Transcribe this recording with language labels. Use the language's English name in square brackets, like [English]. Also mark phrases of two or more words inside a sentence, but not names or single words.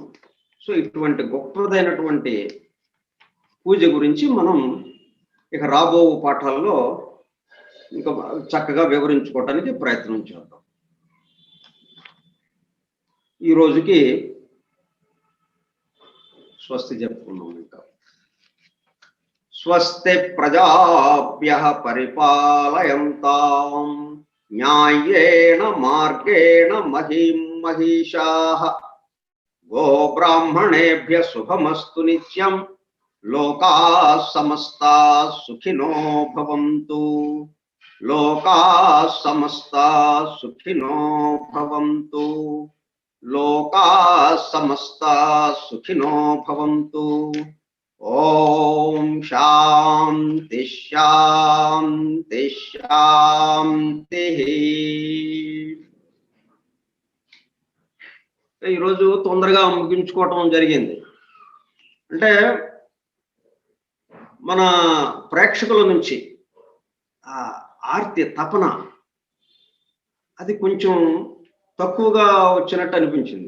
[Telugu] సో ఇటువంటి గొప్పదైనటువంటి పూజ గురించి మనం ఇక రాబో పాఠాల్లో ఇంకా చక్కగా వివరించుకోవటానికి ప్రయత్నం చేద్దాం. ఈ రోజుకి స్వస్తి చెప్పుకున్నాం. [Sanskrit] ఇంకా స్వస్తి ప్రజాభ్యః పరిపాలయంతాం న్యాయేన మార్గేణ మహిం మహిషాః గో బ్రాహ్మణేభ్యః శుభమస్తు నిత్యం లోకాః సమస్తాః సుఖినో భవంతు. లోకాః సమస్తాః సుఖినో భవంతు. లోకాః సమస్తాః సుఖినో భవంతు. ఓం శాంతి శాంతి శాంతి. [Telugu] ఈరోజు తొందరగా ముగించుకోవటం జరిగింది. అంటే మన ప్రేక్షకుల నుంచి ఆర్తి తపన అది కొంచెం తక్కువగా వచ్చినట్టు అనిపించింది.